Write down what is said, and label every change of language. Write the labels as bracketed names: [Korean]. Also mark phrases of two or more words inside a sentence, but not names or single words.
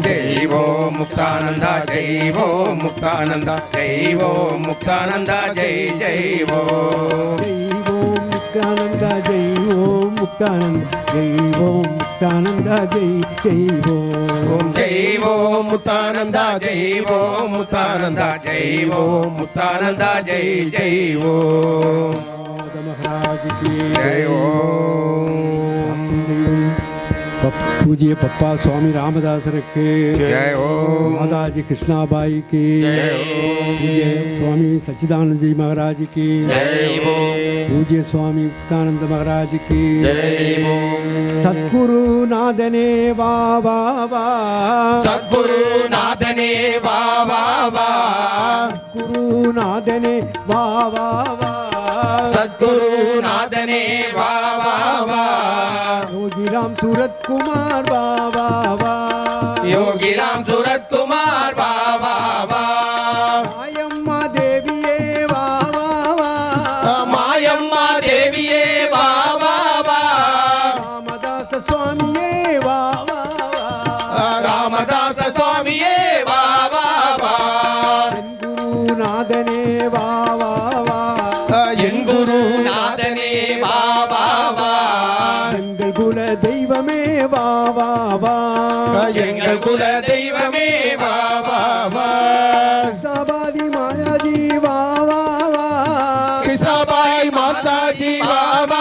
[Hindi] जय ओम मुक्तानंदा जय ओम मुक्तानंदा जय ओम मुक्तानंदा जय जय ओम जय ओम मुक्तानंदा जय ओम मुक्तानंदा जय ओम मुक्तानंदा जय जय ओम जय ओम मुक्तानंदा जय ओम मुक्तानंदा जय ओम मुक्तानंदा जय जय ओम महाराज की जय ओम पूज्य पप्पा स्वामी रामदास के जय ओम माताजी कृष्णाबाई की जय ओम पूज्य स्वामी सच्चिदानंद जी महाराज की जय ओम पूज्य स्वामी मुक्तानंद महाराज की जय ओम [Tamil] சத்குரு நாதனே பாபா சத்குரு நாதனே பாபா குரு நாதனே பாபா சத்குரு நாதனே பாபா योगी राम सूरत कुमार बाबा योगी राम सूरत कुमार बाबा மாயம்மா தேவியே பாபா மாயம்மா தேவியே பாபா ராமதாஸ் ஸ்வாமியே பாபா ராமதாஸ் ஸ்வாமியே பாபா குரு நாதனே பாபா என் குரு நாதனே பாபா எங்கள் குல தெய்வமே பாபா எங்கள் குல தெய்வமே பாபா சபாதி மாயாதி பாபா கிருஷ்ணபாய் மாதாஜி பாபா